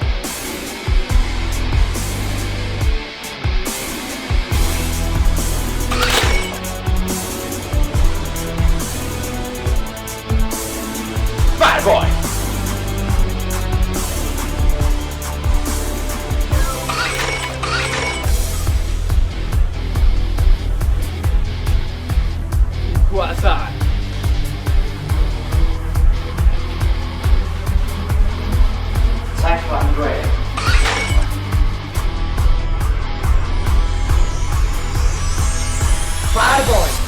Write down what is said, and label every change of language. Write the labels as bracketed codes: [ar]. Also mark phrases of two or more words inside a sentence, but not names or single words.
[hu] Párbaj! Quasar! [de] Zeit für ein Duell. [hu] Párbaj!